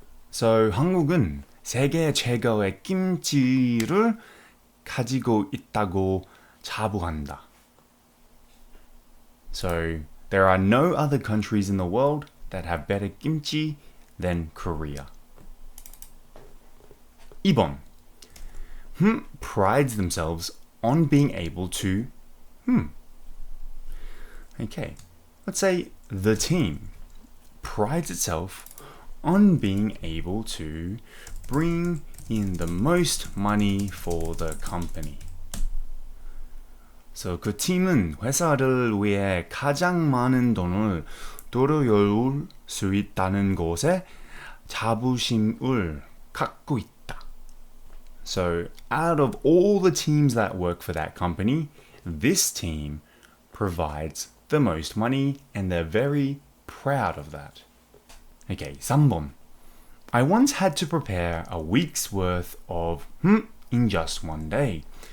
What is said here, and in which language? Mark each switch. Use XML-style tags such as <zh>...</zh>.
<ko>So 한국은 세계 최고의 김치를 가지고 있다고 자부한다.</ko> <en>So there are no other countries in the world that have better kimchi than Korea.</en> <ko>2번.</ko> <en>Prides themselves on being able to Okay, let's say the team prides itself on being able to bring in the most money for the company.</en> <ko>So 그 팀은 회사를 위해 가장 많은 돈을 들여올 수 있다는 것에 자부심을 갖고 있다.</ko> <en>So out of all the teams that work for that company, this team provides the most money and they're very proud of that. Okay, 3번. I once had to prepare a week's worth of in just one day.</en>